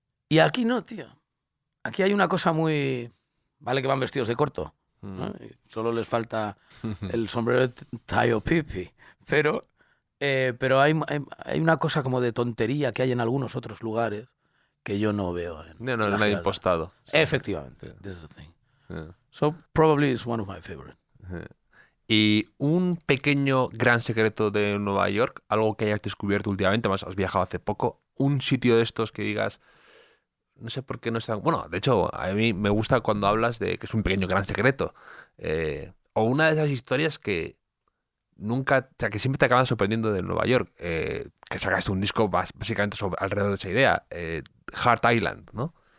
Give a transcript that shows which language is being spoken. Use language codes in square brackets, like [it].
[es] Y aquí no, tío. Aquí hay una cosa muy... Vale que van vestidos de corto, ¿no? Y solo les falta el sombrero de Tayo Pipi. Pero hay una cosa como de tontería que hay en algunos otros lugares que yo no veo. No es nada impostado. Efectivamente. [en] Yeah. This is the thing. Yeah. So probably it's one of my favorite. [es] Y un pequeño gran secreto de Nueva York, algo que hayas descubierto últimamente, más has viajado hace poco, un sitio de estos que digas, no sé por qué no está... Bueno, de hecho, a mí me gusta cuando hablas de que es un pequeño gran secreto. O una de esas historias que nunca, o sea, que siempre te acaban sorprendiendo de Nueva York, que sacaste un disco básicamente alrededor de esa idea, Hart Island, ¿no?